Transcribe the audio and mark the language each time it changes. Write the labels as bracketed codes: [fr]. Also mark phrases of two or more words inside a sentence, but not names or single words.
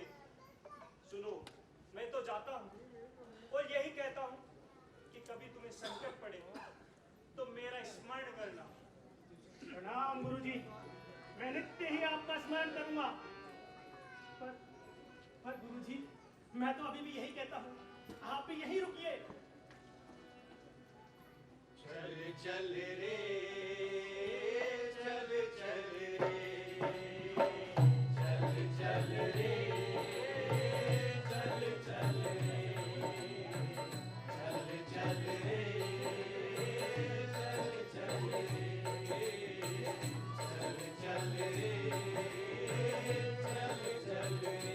[hi] सुनो, मैं तो जाता हूँ और यही कहता हूँ कि कभी तुम्हें संकट पड़े तो मेरा स्मरण करना। प्रणाम गुरुजी, मैं नित्य ही आपका स्मरण करूंगा। पर गुरुजी, मैं तो अभी भी यही कहता हूँ, आप भी यहीं रुकिए। चल चल रे, चल चल रे, चल चल रे, चल चल रे, चल चल रे, चल चल रे, चल चल रे, चल चल रे।